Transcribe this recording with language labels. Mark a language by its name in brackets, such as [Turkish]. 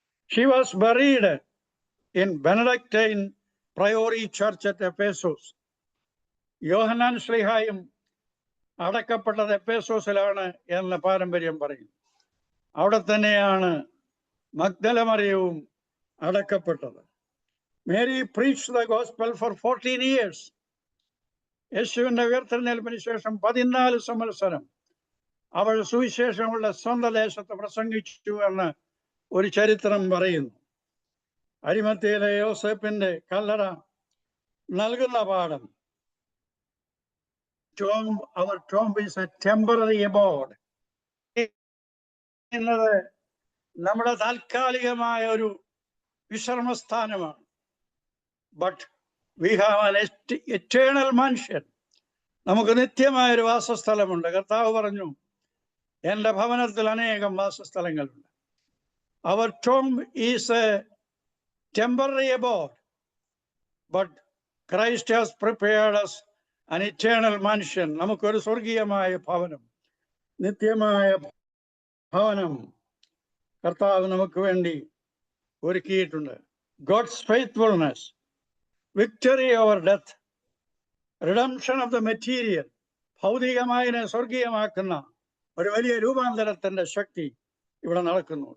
[English] She was buried in Benedictine Priory Church at Ephesus. [Malayalam] യോഹന്നാൻ ശ്ലീഹായും അടക്കപ്പെട്ടത് എഫേസോസിലാണ് എന്ന് പാരമ്പര്യം പറയും. അവിടെ തന്നെയാണ് മഗ്ദല മറിയവും അടക്കപ്പെട്ടത്. [English] Mary preached the gospel for 14 years. [Malayalam] യേശുവിന്റെ ഉയർത്തെഴുന്നേൽപ്പിന് ശേഷം 14 സംവത്സരം അവൾ സുവിശേഷമുള്ള സ്വന്തം ദേശത്ത് പ്രസംഗിച്ചു എന്ന് ഒരു ചരിത്രം പറയുന്നു. അരിമത്തയിലെ യോസേപ്പിന്റെ കല്ലറ നൽകുന്ന പാഠം, [English] our tomb is a temporary abode. [Malayalam] എന്നത് നമ്മുടെ താൽക്കാലികമായ ഒരു വിശ്രമസ്ഥാനമാണ്. [English] But we have an eternal മനുഷ്യൻ. [Malayalam] നമുക്ക് നിത്യമായ ഒരു വാസസ്ഥലമുണ്ട്. കർത്താവ് പറഞ്ഞു, എൻ്റെ ഭവനത്തിൽ അനേകം വാസസ്ഥലങ്ങളുണ്ട്. [English] അവർ tomb is a temporary abode, but Christ has prepared us an eternal mansion. [Malayalam] നമുക്കൊരു സ്വർഗീയമായ ഭവനം, നിത്യമായ ഭവനം കർത്താവ് നമുക്ക് വേണ്ടി ഒരുക്കിയിട്ടുണ്ട്. [English] God's faithfulness, victory over death, redemption of the material, [Malayalam] ഭൗതികമായതിനെ സ്വർഗീയമാക്കുന്ന ഒരു വലിയ രൂപാന്തരത്തിന്റെ ശക്തി ഇവിടെ നടക്കുന്നു.